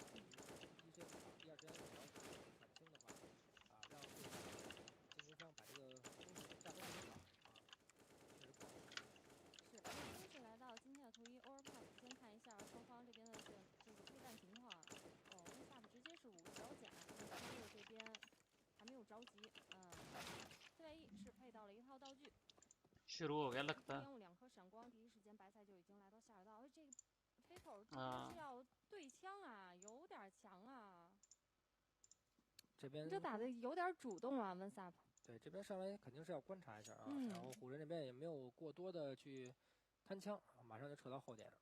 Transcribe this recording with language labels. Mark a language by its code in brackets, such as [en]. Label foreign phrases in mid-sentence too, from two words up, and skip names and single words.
[zh] 一时间第二时间只要减轻的话，让对方进攻方把这个东西下攻给打，确实不好。是，先是来到今天的图一 Overpass， 先看一下双方这边的这个配弹情况。Webcam 直接是5个小甲，天路这边还没有着急。CYE 是配到了一套道具。 [hi] शुरू हो गया लगता है। [zh] 烟雾2颗闪光，第一时间白菜就已经来到下水道。这个飞口这边是要对枪啊，有点强啊。这边这打的有点主动啊，Webcam。对，这边上来肯定是要观察一下啊，然后虎人这边也没有过多的去摊枪，马上就撤到后点。